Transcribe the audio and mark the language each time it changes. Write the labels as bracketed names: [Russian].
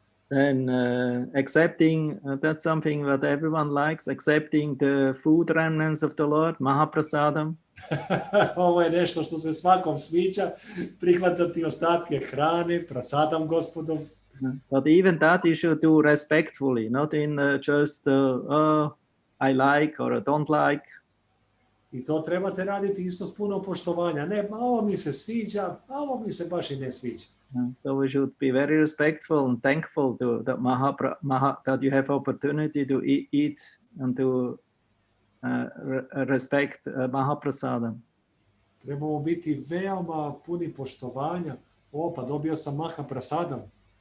[English] Then accepting, that's something that everyone likes, accepting the food remnants of the Lord, Mahaprasadam. [Serbian] Ovo je nešto što se svakom sviđa, prihvatati ostatke hrane, prasadam gospodov. [English] But even that you should do respectfully, not in just, I like or I don't like. [Serbian] I to trebate raditi isto s puno poštovanja. Ne, ovo mi se sviđa, a ovo mi se baš i ne sviđa. [English] So we should be very respectful and thankful that you have opportunity to eat and to respect Mahaprasadam. [Serbian] Trebamo biti veoma puni poštovanja. Pa dobio sam Mahaprasadam.